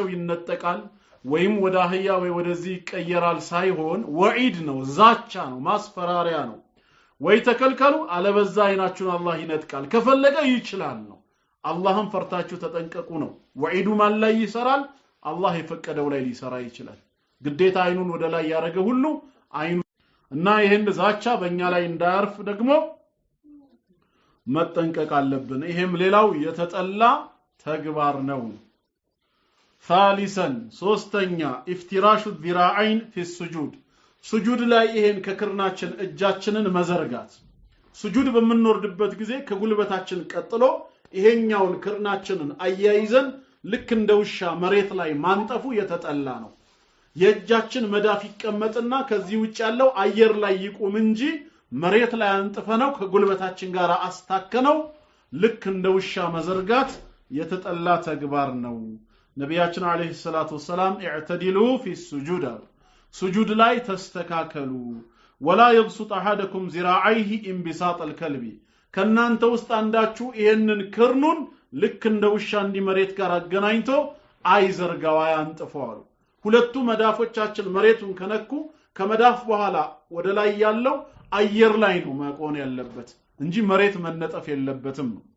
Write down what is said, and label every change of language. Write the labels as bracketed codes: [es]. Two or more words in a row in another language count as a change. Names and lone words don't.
[am] ይነጠቃል ወይም ወደ አህያ ወይ ወደዚህ ይቀየራል ሳይሆን ወዒድ ነው ዛቻ ነው ማስፈራሪያ ነው ወይ ተከልከሉ አለበዛ አይናችሁን አላህ ይነጥቃል ከፈለገ ይችላል ነው አላህን ፈርታችሁ ተጠንቀቁ ነው ወዒዱ ማን ላይ ይሰራል አላህ የፈቀደው ላይ ሊሰራ ይችላል ግዴታ አይኑን ወደ ላይ ያረገ ሁሉ አይኑ እና ይሄን ዛቻ በእኛ ላይ እንዳያርፍ ደግሞ መጠንቀቅ አለብን ይሄም ሌላው የተጠላ ተግባር ነው ثالثا ሶስተኛ [ar] افتراش الذراعين في السجود [am] سجود ላይ ይሄን ከክርናችን እጃችንን መዘርጋት سجود በምንወርድበት ጊዜ ከጉልበታችን ቀጥሎ ይሄኛውን ክርናችንን አያይዘን ልክ እንደውሻ መሬት ላይ ማንጠፉ የተጠላ ነው የእጃችን መዳፍ ይቀመጥና ከዚህ ውጭ ያለው አየር ላይ ይቆም እንጂ መሬት ላይ አንጥፈነው ከጉልበታችን ጋር አስታከነው ልክ እንደውሻ መዘርጋት የተጠላ ተግባር ነው ነብያችን አለይሂ [ar] الصلاة والسلام اعتدلوا في السجود [am] سجود ላይ ተስተካከሉ [ar] ولا يبسط احدكم ذراعيه انبساط الكلب [am] ከናንተ ውስጥ አንዳችሁ ይሄንን ክርኑን ልክ እንደውሻ እንዲ መሬት ጋር አገናኝቶ አይዘርጋው አያንጥፈው ሁለቱ መዳፎቻችን መሬቱን ከነኩ ከመዳፍ በኋላ ወደ ላይ ያለው አየር ላይ ነው መቆን ያለበት እንጂ መሬት መነጠፍ የለበትም